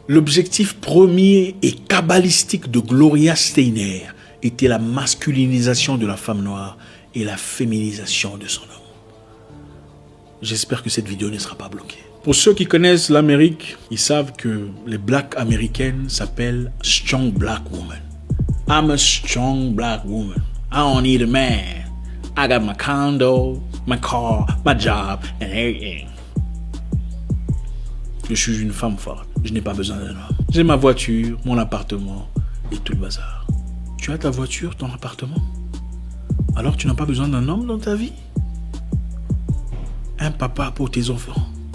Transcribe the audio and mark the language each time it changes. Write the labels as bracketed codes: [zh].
[fr] L'objectif premier et kabbalistique de Gloria Steiner était la masculinisation de la femme noire et la féminisation de son homme. J'espère que cette vidéo ne sera pas bloquée. Pour ceux qui connaissent l'Amérique, ils savent que les blacks américaines s'appellent Strong Black Woman. [en] I'm a strong black woman. I don't need a man. I got my condo, my car, my job and everything. [fr] Je suis une femme forte. Je n'ai pas besoin d'un homme. J'ai ma voiture, mon appartement et tout le bazar. Tu as ta voiture, ton appartement? Alors tu n'as pas besoin d'un homme dans ta vie? Un papa pour tes enfants.